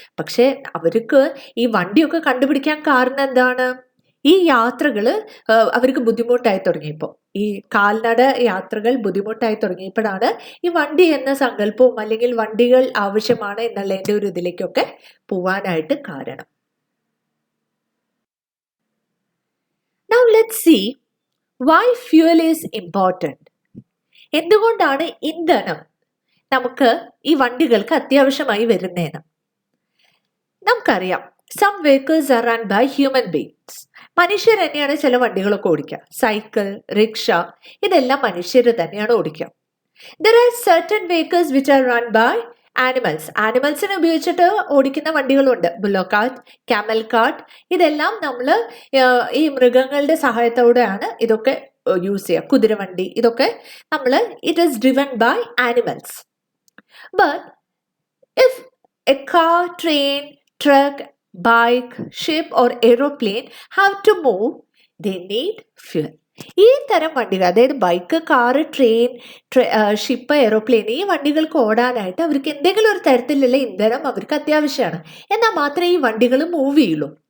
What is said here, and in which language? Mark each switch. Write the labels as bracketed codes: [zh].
[ml] പക്ഷെ അവർക്ക് ഈ വണ്ടിയൊക്കെ കണ്ടുപിടിക്കാൻ കാരണം എന്താണ്? ഈ യാത്രകൾ അവർക്ക് ബുദ്ധിമുട്ടായി തുടങ്ങിയപ്പോൾ, ഈ കാൽനട യാത്രകൾ ബുദ്ധിമുട്ടായി തുടങ്ങിയപ്പോഴാണ് ഈ വണ്ടി എന്ന സങ്കല്പവും അല്ലെങ്കിൽ വണ്ടികൾ ആവശ്യമാണ് എന്നുള്ളതിൻ്റെ ഒരു ഇതിലേക്കൊക്കെ പോവാനായിട്ട് കാരണം. [en] Now let's see why fuel is important. [ml] എന്തുകൊണ്ടാണ് ഇന്ധനം നമുക്ക് ഈ വണ്ടികൾക്ക് അത്യാവശ്യമായി വരുന്നതെന്ന് നമുക്കറിയാം. [en] Some vehicles are run by human beings. [ml] മനുഷ്യർ തന്നെയാണ് ചില വണ്ടികളൊക്കെ ഓടിക്കുക. സൈക്കിൾ, റിക്ഷ, ഇതെല്ലാം മനുഷ്യർ തന്നെയാണ് ഓടിക്കുക. [en] There are certain vehicles which are run by animals. [ml] ആനിമൽസിനെ ഉപയോഗിച്ചിട്ട് ഓടിക്കുന്ന വണ്ടികളുണ്ട്. ബുല്ലോ കാർട്ട്, ക്യാമൽ കാർട്ട്, ഇതെല്ലാം നമ്മൾ ഈ മൃഗങ്ങളുടെ സഹായത്തോടെയാണ് ഇതൊക്കെ യൂസ് ചെയ്യുക. കുതിരവണ്ടി, ഇതൊക്കെ നമ്മൾ [en] It is driven by animals. But if a car, train, truck, bike, ship or aeroplane have to move, they need fuel. [ml] ഈ തരം വണ്ടികൾ, അതായത് bike, car, train, ship, aeroplane, ഈ വണ്ടികൾക്ക് ഓടാനായിട്ട് അവർക്ക് എന്തെങ്കിലും ഒരു തരത്തിലുള്ള ഇന്ധനം അവർക്ക് അത്യാവശ്യമാണ്. എന്നാൽ മാത്രമേ ഈ വണ്ടികൾ മൂവ് ചെയ്യുള്ളൂ.